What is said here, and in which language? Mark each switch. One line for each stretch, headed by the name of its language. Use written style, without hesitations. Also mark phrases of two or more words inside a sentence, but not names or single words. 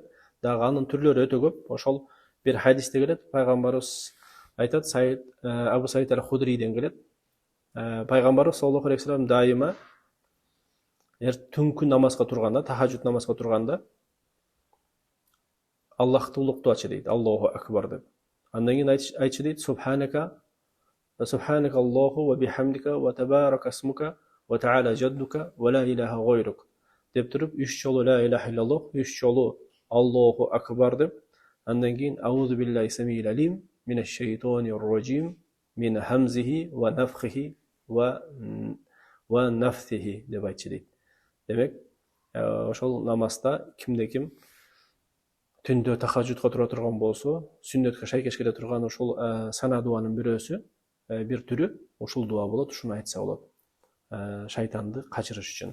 Kyrgyz: Дагы анын түрлөрү өтө көп. Ошол бир хадисте келет, пайгамбарыбыз айтат, Абу Саид аль-Худриден келет. Пайгамбарыбыз
Arabic: صلى الله عليه وسلم
Kyrgyz: дайыма түнкү намазга турганда, тахажжуд намазга турганда Аллахты улуктуачы дейт,
Arabic: الله أكبر
Kyrgyz: деп. Андан кийин айтчы дейт:
Arabic: سبحانك اللهم وبحمدك وتبارك اسمك وتعالى جدك ولا إله غيرك
Kyrgyz: деп туруп 3 жолу
Arabic: لا إله إلا الله, 3 жолу الله أكبر
Kyrgyz: деп, андан кийин
Arabic: أعوذ بالله السميع العليم من الشيطان الرجيم من همزه ونفخه ونفثه
Kyrgyz: деп айтчы дейт. Демек, ошол намазда кимде ким түндө тахажжудка тура турган болсо, сүннөткө шайкеш келе турган ушул сана дуанын бирөөсү, бир түрү ушул дуа болот, ушуну айтса болот. Шайтанды качырыш үчүн.